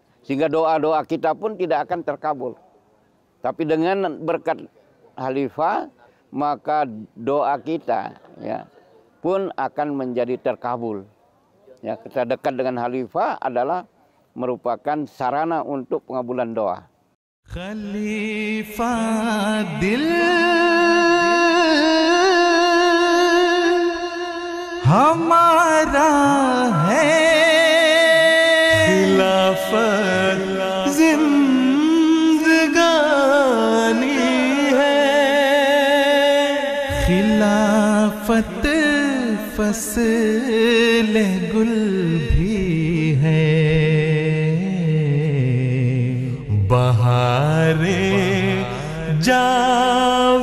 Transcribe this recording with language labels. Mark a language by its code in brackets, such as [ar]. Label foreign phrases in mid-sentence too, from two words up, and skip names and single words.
[id] Sehingga doa-doa kita pun tidak akan terkabul. Tapi dengan berkat khalifah, maka doa kita, ya, pun akan menjadi terkabul. Ya, kita dekat dengan khalifah adalah merupakan sarana untuk pengabulan doa. [hi] खलीफा दिल हमारा है, खिलाफत जिंदगानी है, खिलाफत फसल गुल भी है, बहारे जा